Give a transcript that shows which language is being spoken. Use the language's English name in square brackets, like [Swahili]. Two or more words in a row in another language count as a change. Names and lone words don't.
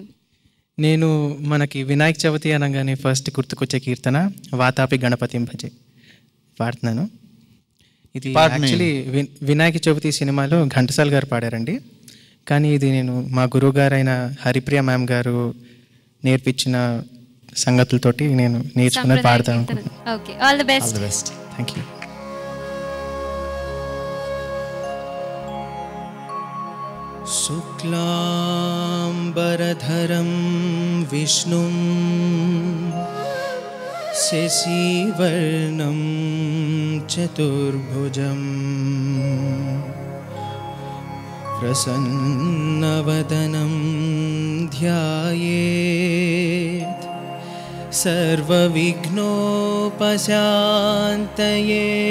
[Telugu] నేను మనకి వినాయక చవితి అనగానే ఫస్ట్ గుర్తుకొచ్చే కీర్తన వాతాపి గణపతిం భజే పాడుతున్నాను. ఇది యాక్చువల్లీ వినాయక చవితి సినిమాలో ఘంటసాల గారు పాడారండి. కానీ ఇది నేను మా గురువు గారైన హరిప్రియ మ్యామ్ గారు నేర్పించిన సంగతులతోటి నేను నేర్చుకుని పాడతాను. ఓకే, [English] all the best. thank you. [Sanskrit] शुक्लाम्बरधरं विष्णुं शशिवर्णं चतुर्भुजं प्रसन्नवदनं ध्यायेत् सर्वविघ्नोपशान्तये.